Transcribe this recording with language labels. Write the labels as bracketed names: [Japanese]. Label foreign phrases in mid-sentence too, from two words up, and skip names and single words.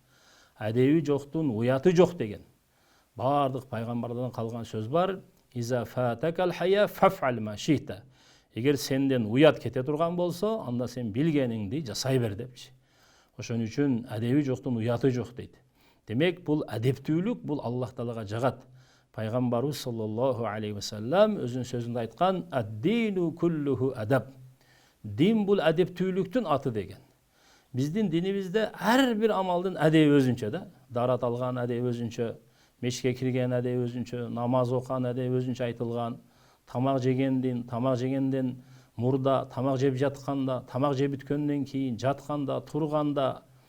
[Kyrgyz] Адеби жоктун уяты жок деген. Баардык пайгамбардан калган сөз бар: [Arabic] «إذا فاتك الحياء فافعل ما شئت». [Kyrgyz] Эгер сенден уят кете турган болсо, анда сен билгениңди жасай бер депчи. Ошон үчүн адеби жоктун уяты жок дейт. Демек, бул адептүүлүк, бул Аллах Таалага жагат. Пайгамбарыбыз [Arabic] صلى الله عليه وسلم [Kyrgyz] өзүнүн сөзүндө айткан: [Arabic] «الدين كله أدب». [Kyrgyz] Дин бул адептүүлүктүн аты деген. Биздин динибизде ар бир амалдын адеби өзүнчө да. Дарат алган адеби өзүнчө, мешке кирген адеби өзүнчө, намаз окуган адеби өзүнчө айтылган, тамак жегенден мурда, тамак жеп жатканда, тамак жеп бүткөндөн кийин, жатканда, турганда.